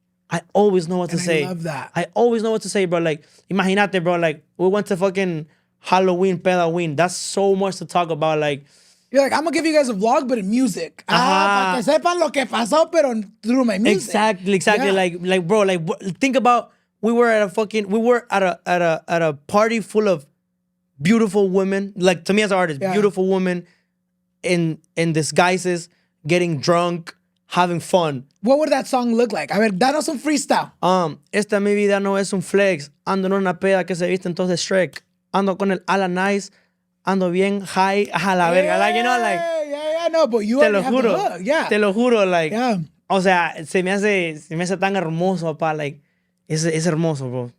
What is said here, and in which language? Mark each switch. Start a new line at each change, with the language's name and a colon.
English: I always know what to say. I love that. I always know what to say, bro. Like,
Spanish: imagínate, bro.
English: Like, we went to fucking Halloween, Pedaween. That's so much to talk about. Like, you're like, I'm gonna give you guys a vlog, but in music.
Spanish: Para que sepan lo que pasó, pero
English: through my music. Exactly. Yeah. Like, bro. Like, think about we were at a party full of beautiful women. Like, to me as an artist, beautiful women in disguises, getting drunk, having fun. What would that song look like?
Spanish: A ver, danos un freestyle. Esta mi vida no es un flex. Ando en una peda que se viste entonces Shrek. Ando con el ala nice. Ando bien high. A la verga. Like, you know, like.
English: Yeah, no, but you
Spanish: te
English: already
Spanish: lo
English: have
Spanish: juro.
English: the hook. Yeah.
Spanish: Te lo juro, like.
English: Yeah.
Spanish: O sea, se me hace tan hermoso, papá. Like, es hermoso, bro.